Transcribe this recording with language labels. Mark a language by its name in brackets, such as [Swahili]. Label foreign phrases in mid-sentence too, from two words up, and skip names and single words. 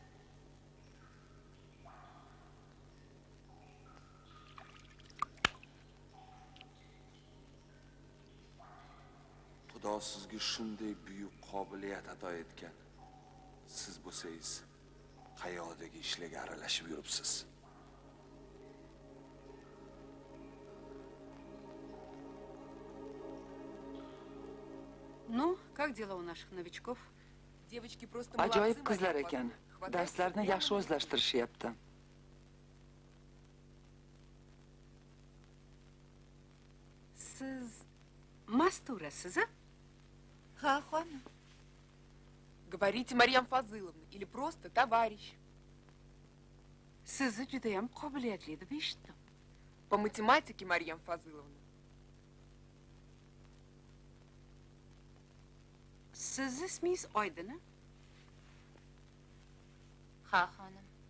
[Uzbek] Xudo sizga shunday buyuk qobiliyat ato etgan. Siz bo'lsangiz, qayodagi ishlarga aralashib yuribsiz. [Russian] Ну, как дела у наших новичков? Девочки просто [Uzbek] Ajoyib [Russian] молодцы, [Uzbek] qizlar [Russian] Марья [Uzbek] ekan. [Russian] Павловна. [Uzbek] Darslarni yaxshi o'zlashtirishyapti. Siz Masturasiz, a? Ha, xonim. [Russian] Говорите, Марьям Фазыловна, или просто товарищ. [Uzbek] Sizni judayam qobiliyatli deb eshitdim. [Russian] По математике, Марьям Фазыловна. [Uzbek] Siz ismingiz Oydin, a? Ha, xonim.